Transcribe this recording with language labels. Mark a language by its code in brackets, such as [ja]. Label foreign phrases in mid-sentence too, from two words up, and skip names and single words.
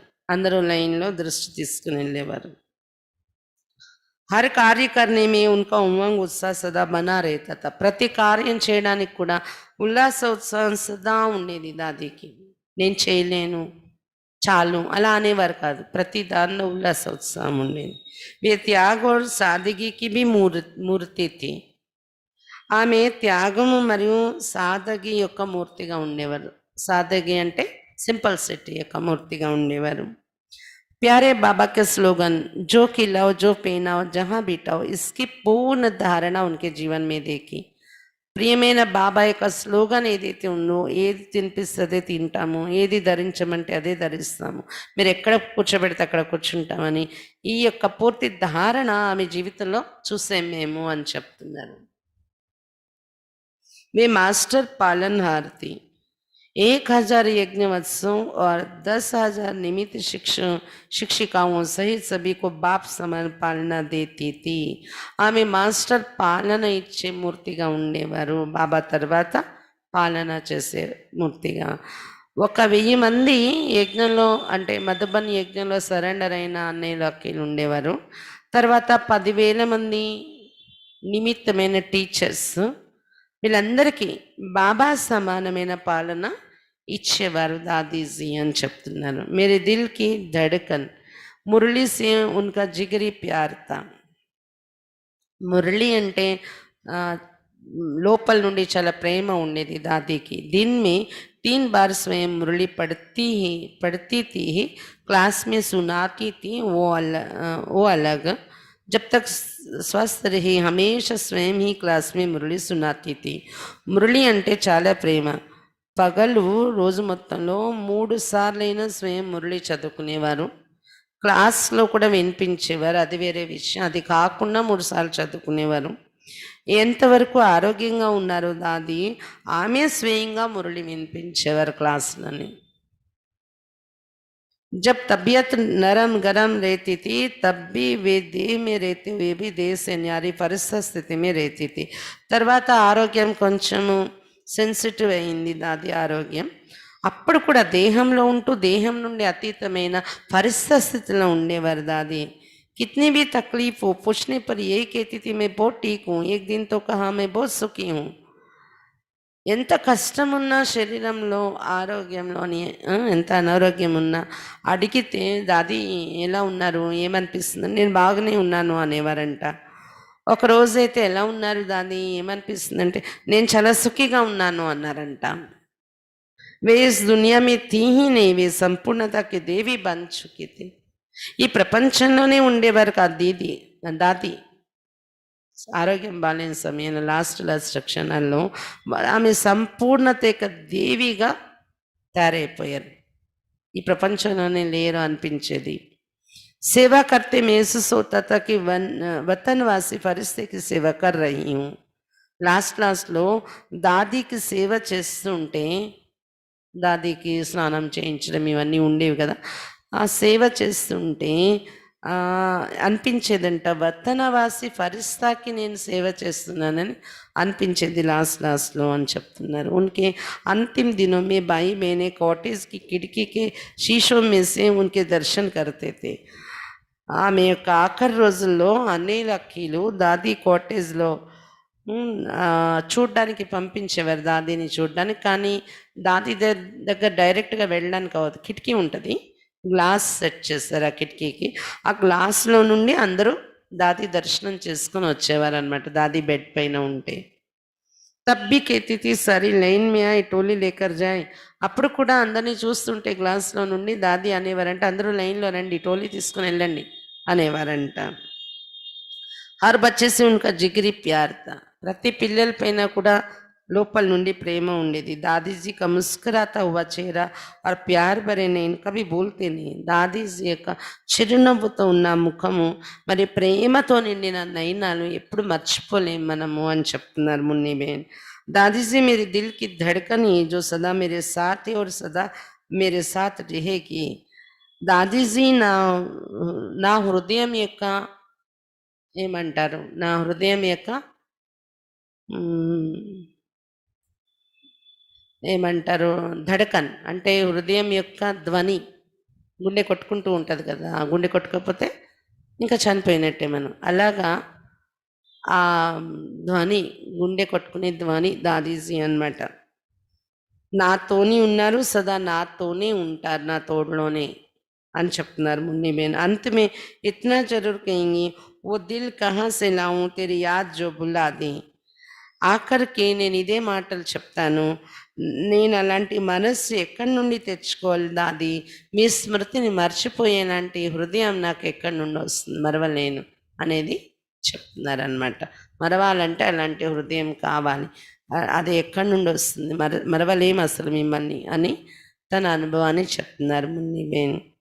[te] అందరూ లైన్లో దృష్టి తీసుకుని వెళ్ళేవారు. [hi] हर कार्य करने में उनका उमंग उत्साह सदा बना रहता था. [te] ప్రతి కార్యం చేయడానికి కూడా ఉల్లాస ఉత్సాహం సదా ఉండేది దాదికి. నేను చేయలేను చాలు అలా అనేవారు కాదు. ప్రతి దానిలో ఉల్లాస ఉత్సాహం ఉండేది. [hi] वे त्याग और सादगी की भी మూర్తి थी. [te] ఆమె త్యాగము మరియు సాదగి యొక్క మూర్తిగా ఉండేవారు. సాదగి అంటే సింపల్సిటీ యొక్క మూర్తిగా ఉండేవారు. [hi] प्यारे बाबा के स्लोगन जो खिलाओ जो पहनाओ जहाँ बिठाओ इसकी पूर्ण धारणा उनके जीवन में देखी. [te] ప్రియమైన బాబా యొక్క స్లోగన్ ఏదైతే ఉందో, ఏది తినిపిస్తే అదే తింటాము, ఏది ధరించమంటే అదే ధరిస్తాము, మీరు ఎక్కడ కూర్చోబెడితే అక్కడ కూర్చుంటామని ఈ యొక్క పూర్తి ధారణ ఆమె జీవితంలో చూసాం మేము అని చెప్తున్నారు. [hi] वे मास्टर पालनहार थी. 1,000 यज्ञवत्सों और 10,000 निमित्त शिक्षिकाओं सहित सभी को बाप समान पालना देती थी. [te] ఆమె మాస్టర్ పాలన ఇచ్చే మూర్తిగా ఉండేవారు. బాబా తర్వాత పాలన చేసే మూర్తిగా. 1,000 మంది యజ్ఞంలో అంటే మధుబన్ యజ్ఞంలో సరెండర్ అయిన అన్నయ్యలు అక్కలు ఉండేవారు. తర్వాత 10,000 మంది నిమిత్తమైన టీచర్స్, వీళ్ళందరికీ బాబా సమానమైన పాలన ఇచ్చేవారు దాదీజీ అని చెప్తున్నారు. [hi] मेरे दिल की धड़कन मुरली से उनका जिगरी प्यार था. [te] మురళి అంటే లోపల నుండి చాలా ప్రేమ ఉండేది దాదీకి. [hi] दिन में 3 बार स्वयं मुरली पढ़ती थी. क्लास में सुनाती थी वो अलग. जब तक स्वस्थ रही हमेशा स्वयं ही क्लास में मुरली सुनाती थी. [te] మురళి అంటే చాలా ప్రేమ. పగలు రోజు మొత్తంలో 3 సార్లైనా స్వయం మురళి చదువుకునేవారు. క్లాస్లో కూడా వినిపించేవారు, అది వేరే విషయం. అది కాకుండా 3 సార్లు చదువుకునేవారు. ఎంతవరకు ఆరోగ్యంగా ఉన్నారు దాది, ఆమె స్వయంగా మురళి వినిపించేవారు క్లాసులని. [hi] जब तबीयत नरम गरम रहती थी तब भी वे देह में रहते हुए भी देह से न्यारी परिस्थिति స్థితి में रहती थी. [te] తర్వాత ఆరోగ్యం కొంచెము సెన్సిటివ్ అయింది దాది ఆరోగ్యం. అప్పుడు కూడా దేహంలో ఉంటూ దేహం నుండి అతీతమైన పరిస్థితి స్థితిలో ఉండేవారు దాది. [hi] कितनी भी तकलीफ हो पूछने पर यही कहती थी मैं बहुत ठीक हूँ. एक दिन तो कहा मैं बहुत सुखी हूँ. [te] ఎంత కష్టం ఉన్నా శరీరంలో ఆరోగ్యంలోని ఎంత అనారోగ్యం ఉన్నా అడిగితే దాది ఎలా ఉన్నారు ఏమనిపిస్తుంది, నేను బాగానే ఉన్నాను అనేవారంట. ఒకరోజైతే ఎలా ఉన్నారు దాది ఏమనిపిస్తుంది అంటే నేను చాలా సుఖిగా ఉన్నాను అన్నారంట. [hi] वे इस दुनिया में थी ही नहीं, वे संपूर्णता की देवी बन चुकी थी. [te] ఈ ప్రపంచంలోనే ఉండేవారు కాదు దాది. ఆరోగ్యం బాగాలేని సమయంలో లాస్ట్ క్షణాల్లో ఆమె సంపూర్ణత యొక్క దేవిగా తయారైపోయారు. ఈ ప్రపంచంలోనే లేరు అనిపించేది. [hi] सेवा करते महसूस होता था कि वतनवासी फरिश्ते की सेवा कर रही हूँ. [te] లాస్ట్లో దాదీకి సేవ చేస్తుంటే, దాదీకి స్నానం చేయించడం ఇవన్నీ ఉండేవి కదా, ఆ సేవ చేస్తుంటే అనిపించేదంట వతనవాసి ఫరిస్తాకి నేను సేవ చేస్తున్నానని అనిపించేది లాస్ట్లో అని చెప్తున్నారు. [hi] उनके अंतिम दिनों में भाई बहनें कॉटेज की खिड़की के शीशों में से उनके दर्शन करते थे. [te] ఆమె యొక్క ఆఖరి రోజుల్లో అన్నయ్యల అక్కీలు దాది కాటేజ్లో చూడ్డానికి పంపించేవారు దాదీని చూడ్డానికి. కానీ దాది దగ్గర డైరెక్ట్గా వెళ్ళడానికి అవ్వదు, కిటికీ ఉంటుంది, గ్లాస్ సెట్ చేస్తారు ఆ కిటికీకి. ఆ గ్లాస్లో నుండి అందరూ దాది దర్శనం చేసుకొని వచ్చేవారు అనమాట, దాది బెడ్ పైన ఉంటే. [hi] तब भी कहती थी सारी लाइन में आए टोली लेकर जाए. [te] అప్పుడు కూడా అందరిని చూస్తుంటే క్లాస్‌లో నుండి దాది అనేవారంట, అందరూ లైన్‌లో రండి టోలీ తీసుకొని వెళ్ళండి అనేవారంట. [hi] हर बच्चे से उनका जिगरी प्यार था. [te] ప్రతి పిల్లల పైన కూడా లోపల నుండి ప్రేమ ఉండేది. [hi] దాదీజీ का मुस्कुराता हुआ चेहरा और प्यार भरे नैन कभी భూల్తే नहीं. [te] దాదీజీ యొక్క చిరునవ్వుతో ఉన్న ముఖము మరి ప్రేమతో నిండిన నయనాలు ఎప్పుడు మర్చిపోలేం మనము అని చెప్తున్నారు మున్ని బేన్. [hi] दादी मेरे दिल की धड़कन ही जो सदा मेरे साथ है और सदा मेरे साथ रहेगी. [te] దాదీజీ నా హృదయం యొక్క ఏమంటారు, నా హృదయం యొక్క ఏమంటారు ధడకన్ అంటే హృదయం యొక్క ధ్వని. గుండె కొట్టుకుంటూ ఉంటుంది కదా, ఆ గుండె కొట్టుకోకపోతే ఇంకా చనిపోయినట్టే మనం. అలాగా ఆ ధ్వని, గుండె కొట్టుకునే ధ్వని దాదీజీ అనమాట. నాతోని ఉన్నారు, సదా నాతోనే ఉంటారు, నా తోడులోనే అని చెప్తున్నారు మున్ని బేన్. [hi] अंत में इतना जरूर कहेंगी वो दिल कहाँ से लाऊं तेरी याद जो बुला दे. [te] ఆఖరికి నేను ఇదే మాటలు చెప్తాను, నేను అలాంటి మనస్సు ఎక్కడి నుండి తెచ్చుకోవాలి దాది, మీ స్మృతిని మర్చిపోయేలాంటి హృదయం నాకు ఎక్కడి నుండి వస్తుంది, మరవలేను అనేది చెప్తున్నారనమాట. మరవాలంటే అలాంటి హృదయం కావాలి, అది ఎక్కడి నుండి వస్తుంది, మరవలేము అసలు మిమ్మల్ని అని తన అనుభవాన్ని చెప్తున్నారు మున్ని బేన్.